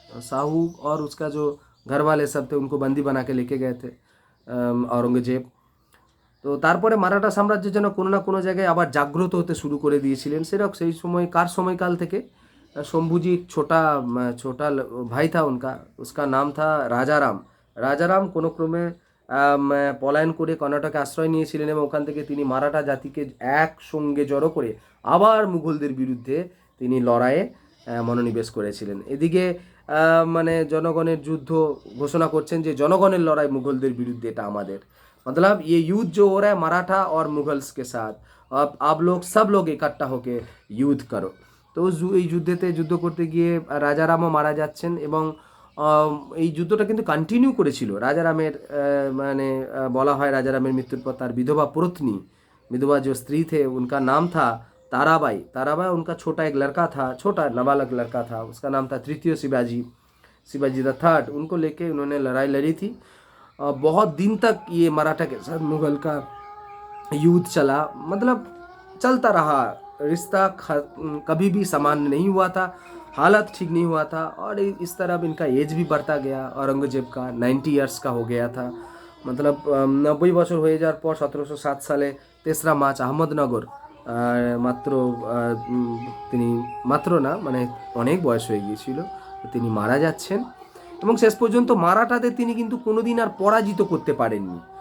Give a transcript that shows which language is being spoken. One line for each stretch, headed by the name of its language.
Hindi: साहू और उसका जो घर वाले सब थे उनको बंदी बना के लेके गए थे औरंगजेब।
Bangla: তো তারপরে মারাঠা সাম্রাজ্য যেন কোনো না কোনো জায়গায় আবার জাগ্রত হতে শুরু করে দিয়েছিলেন। সেরকম সেই সময় কার সময়কাল থেকে
Hindi: शंभूजी एक छोटा भाई था उनका, उसका नाम था রাজারাম।
Bangla: রাজারাম কোনো ক্রমে পলায়ন করে কর্ণাটকে আশ্রয় নিয়েছিলেন এবং ওখান থেকে তিনি মারাঠা জাতিকে একসঙ্গে জড়ো করে আবার মুঘলদের বিরুদ্ধে তিনি লড়াইয়ে মনোনিবেশ করেছিলেন। এদিকে মানে জনগণের যুদ্ধ ঘোষণা করছেন যে জনগণের লড়াই মুঘলদের বিরুদ্ধে, এটা আমাদের,
Hindi: मतलब ये युद्ध जो हो रहा है मराठा और मुगल्स के साथ, अब आप लोग सब लोग इकट्ठा होके युद्ध करो।
Bangla: তো এই যুদ্ধেতে যুদ্ধ করতে গিয়ে রাজারামও মারা যাচ্ছেন এবং এই যুদ্ধটা কিন্তু কন্টিনিউ করেছিল। রাজারামের মানে বলা হয় রাজারামের মৃত্যুর পর তার বিধবা
Hindi: पत्नी, विधवा जो स्त्री थे उनका नाम था ताराबाई। ताराबाई उनका छोटा एक लड़का था, छोटा नाबालग लड़का था, उसका नाम था तृतीय शिवाजी, शिवाजी द थर्ड। उनको लेके उन्होंने लड़ाई लड़ी थी। बहुत दिन तक ये मराठा के साथ मुगल का युद्ध चला, मतलब चलता रहा। रिश्ता कभी भी सामान्य नहीं हुआ था, हालत ठीक नहीं हुआ था। और इस तरह इनका एज भी बढ़ता गया। औरंगजेब का 90 ईयर्स का हो गया था, मतलब 90
Bangla: বছর হয়ে যাওয়ার পর 1707 সালে 3রা মার্চ আহমদনগর মাত্র তিনি মাত্র না মানে অনেক বয়স হয়ে গিয়েছিল, তিনি মারা যাচ্ছেন। এবং শেষ পর্যন্ত মারাঠাদের তিনি কিন্তু কোনোদিন আর পরাজিত করতে পারেননি।